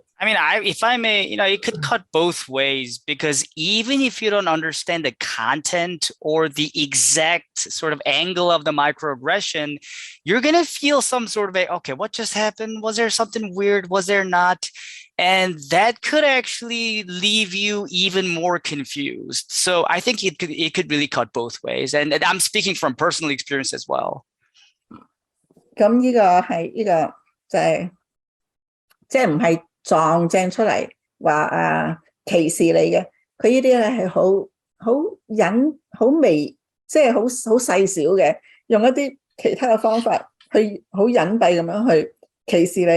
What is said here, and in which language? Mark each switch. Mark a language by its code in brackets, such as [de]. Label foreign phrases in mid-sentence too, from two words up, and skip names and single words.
[en] I mean, if I may, it could cut both ways, because even if you don't understand the content or the exact sort of angle of the microaggression, you're going to feel some sort of okay, what just happened? Was there something weird? Was there not? And that could actually leave you even more confused. So I think it could really cut both ways. And I'm speaking from personal experience as well. [yue] 咁呢個係呢個就係即係唔係撞正出嚟話歧視你嘅，佢呢啲咧係好隱好微，即係好細小嘅，用一啲其他嘅方法去好隱蔽咁樣去歧視你。